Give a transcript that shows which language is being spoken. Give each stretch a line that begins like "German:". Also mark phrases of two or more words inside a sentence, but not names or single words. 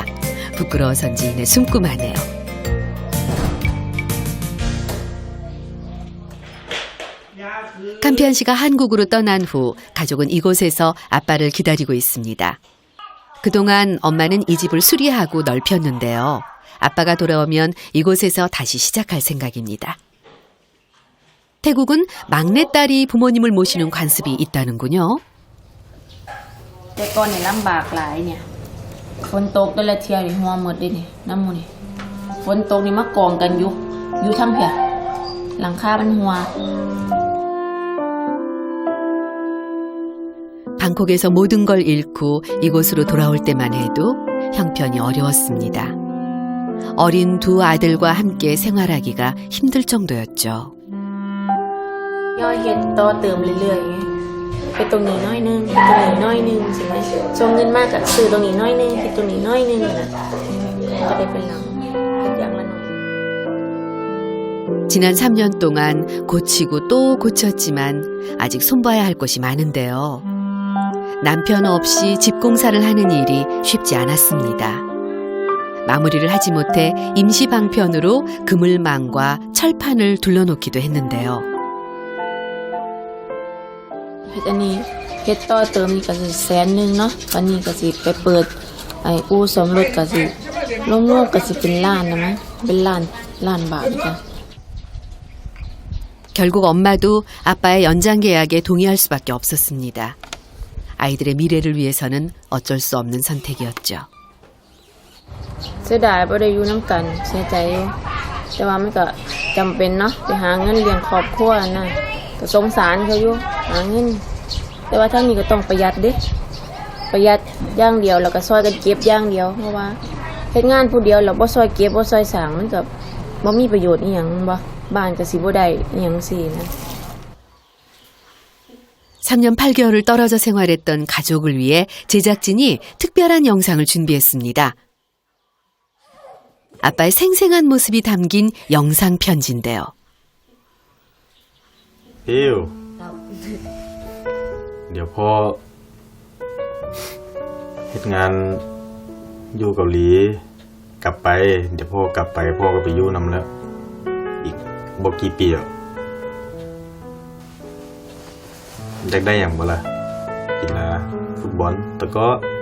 Korean: 부끄러워서인지 이내 숨고마네요. 캄피안 씨가 한국으로 떠난 후 가족은 이곳에서 아빠를 기다리고 있습니다. 그동안 엄마는 이 집을 수리하고 넓혔는데요. 아빠가 돌아오면 이곳에서 다시 시작할 생각입니다. 태국은 막내딸이 부모님을 모시는 관습이 있다는군요.
Northeastern Thai: แต่ก่อนเนี่ยลำบากหลายเนี่ยฝนตกแต่ละเที่ยวนี่หัวหมดเลยนี่น้ำมูนี่ฝนตกนี่มากองกันอยู่ทั้งเพียหลังคามันหัว
Korean: 방콕에서 모든 걸 잃고 이곳으로 돌아올 때만 해도 형편이 어려웠습니다. 어린 두 아들과 함께 생활하기가 힘들 정도였죠.
Northeastern Thai: ย่อยเฮ็ดต่อเติมเรื่อยๆไงไปตรงนี้น้อยนึงไปตรงนี้น้อยนึงใช่ไหมช่วงเงินมากก็ซื้อตรงนี้น้อยนึงไปตรงนี้น้อยนึงนะก็ได้เป็นหลังอย่างละน้อย
Korean: 지난 3년 동안 고치고 또 고쳤지만 아직 손봐야 할 것이 많은데요. 남편 없이 집 공사를 하는 일이 쉽지 않았습니다. 마무리를 하지 못해 임시 방편으로 그물망과 철판을 둘러놓기도 했는데요.
Northeastern Thai: เฮ็ดอันนี้เฮ็ดต่อเติมนี่ก็สิ100,000เนาะตอนนี้ก็สิไปเปิดไอ้อู่ซ่อมรถก็สิรวมๆก็สิเป็นล้านนะมั้งเป็นล้านบาทจ้ะ
Korean: 결국 엄마도 아빠의 연장 계약에 동의할 수밖에 없었습니다. 아이들의 미래를 위해서는 어쩔 수 없는 선택이었죠.
Northeastern Thai: เสียดายบ่ได้อยู่น้ำกันเสียใจอยู่แต่ว่ามันก็จำเป็นเนาะไปหาเงินเลี้ยงครอบครัวนะก็สงสารเขาอยู่หาเงินแต่ว่าทั้งนี้ก็ต้องประหยัดเด้ประหยัดอย่างเดียวแล้วก็ซอยกันเก็บอย่างเดียวเพราะว่าเฮ็ดงานผู้เดียวแล้วบ่ซอยเก็บบ่ซอยสร้างมันก็บ่มีประโยชน์อีหยังบ่บ้านก็สิบ่ได้อีหยังซี่นะ
Korean: 3년 8개월을 떨어져 생활했던 가족을 위해 제작진이 특별한 영상을 준비했습니다. 아빠의 생생한 모습이 담긴 영상 편지인데요.
Northeastern Thai: พิวเดี๋ยวพ่อเฮ็ดงานอยู่เกาหลีกลับไปเดี๋ยวพ่อกลับไปพ่อก็ไปอยู่นำแล้วอีกบ่กี่ปีอ่ะอยากได้อย่างบ่ล่ะกีฬาฟุตบอลตะกร้อ